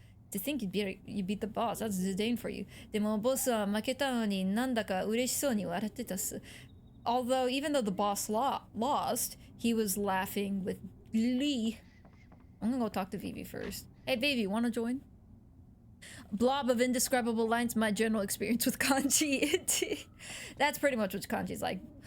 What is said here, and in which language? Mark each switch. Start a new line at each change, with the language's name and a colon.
English: To think you beat the boss, that's Zidane for you.
Japanese: でもボスは負けたのになんだか嬉しそうに笑ってたっす.
English: Although, even though the boss lost, he was laughing with glee. I'm gonna go talk to Vivi first. Hey baby, wanna join? Blob of indescribable lines, my general experience with kanji. That's pretty much what kanji's like.